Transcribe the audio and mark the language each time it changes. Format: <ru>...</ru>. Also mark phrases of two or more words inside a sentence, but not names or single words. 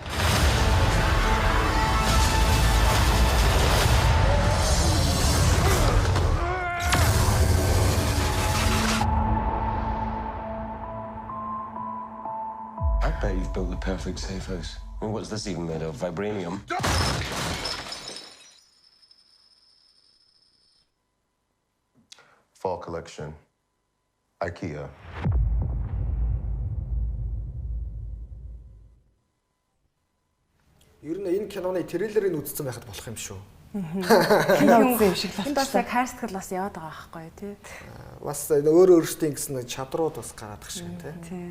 <en>I bet you've built the perfect safe house. I mean, what's this even made of? Vibranium? Fall collection. IKEA.</en> <mn>Ер нь энэ киноны трейлерыг үзсэн байхад болох юм шүү. Кино үзсэн юм шиг энэ бас яг хайрцагт бас яваад байгаа байхгүй тий. Бас өөр өөрсдийн гэсэн чадрууд бас гараад их шиг тий.</mn>